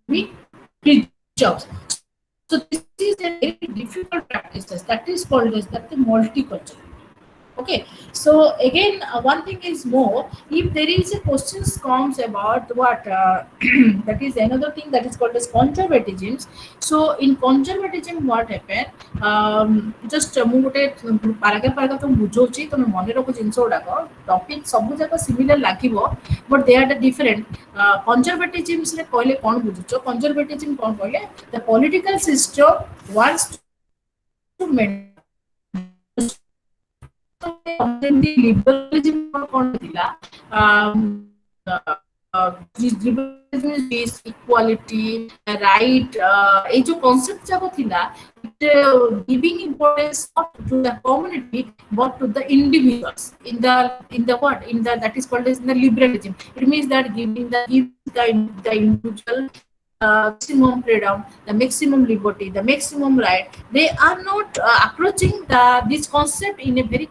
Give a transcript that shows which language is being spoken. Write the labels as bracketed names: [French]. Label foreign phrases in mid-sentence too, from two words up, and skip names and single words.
[English] preserved so this is a very difficult practice that is called as that the multicultural okay so again one thing is more if there is a questions comes about what that is another thing that is called as conservatism so in conservatism what happen [Odia] just ମୁଁ ଗୋଟେ paragraph ତ ବୁଝଉଛି ତମେ ମନେ ରଖ ଜିନିଷ ଗୁଡାକ ଟପିକ ସବୁ ଯାକ ସିମିଲାର ଲାଗିବ [English] but they are different [Odia] conservatism ରେ କହିଲେ କଣ ବୁଝୁଛ conservatism କଣ କହିଲେ [English] the political system wants to maintain liberalism [Odia] କଣ ଥିଲା [English] liberalism equality right [Odia] ଏଇ ଯେ [English] concept [Odia] ଯାକ ଥିଲା [English] giving importance not to the community but to the individuals in the what in the that is called as the liberalism it means that giving the individual maximum freedom the maximum liberty the maximum right they are not approaching this concept in a very